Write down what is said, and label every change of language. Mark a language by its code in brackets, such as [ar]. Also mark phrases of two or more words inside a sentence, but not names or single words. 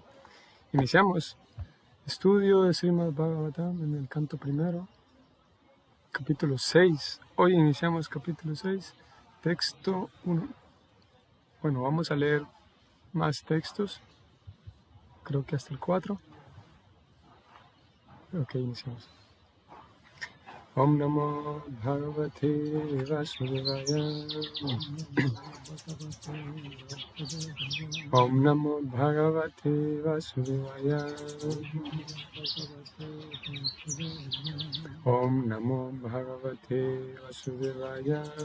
[es] Iniciamos estudio de Srimad Bhagavatam en el canto primero, capítulo 6. Hoy iniciamos capítulo 6, texto 1. Bueno, vamos a leer más textos. Creo que hasta el 4. Ok, iniciamos. [sa] ॐ नमो भगवते वासुदेवाय. ॐ नमो भगवते वासुदेवाय. ॐ नमो भगवते वासुदेवाय.